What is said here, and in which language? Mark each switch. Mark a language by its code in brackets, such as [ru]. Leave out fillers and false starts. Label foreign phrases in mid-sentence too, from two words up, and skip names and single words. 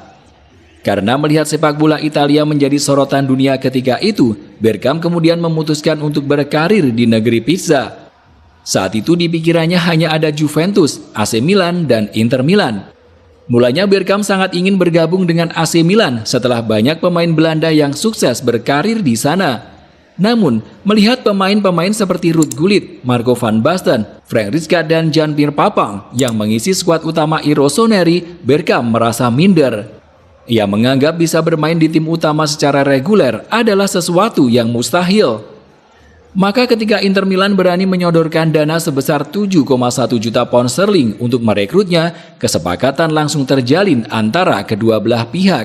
[id] Karena melihat sepak bola Italia menjadi sorotan dunia ketika itu, Bergkamp kemudian memutuskan untuk berkarir di negeri pizza. Saat itu di pikirannya hanya ada Juventus, AC Milan, dan Inter Milan. Mulanya Bergkamp sangat ingin bergabung dengan AC Milan setelah banyak pemain Belanda yang sukses berkarir di sana. Namun, melihat pemain-pemain seperti Ruud Gullit, Marco van Basten, Frank Rijkaard, dan Jan-Pierre Papin yang mengisi skuad utama I Rossoneri, Bergkamp merasa minder. Ia menganggap bisa bermain di tim utama secara reguler adalah sesuatu yang mustahil. Maka ketika Inter Milan berani menyodorkan dana sebesar 7,1 juta pound sterling untuk merekrutnya, kesepakatan langsung terjalin antara kedua belah pihak.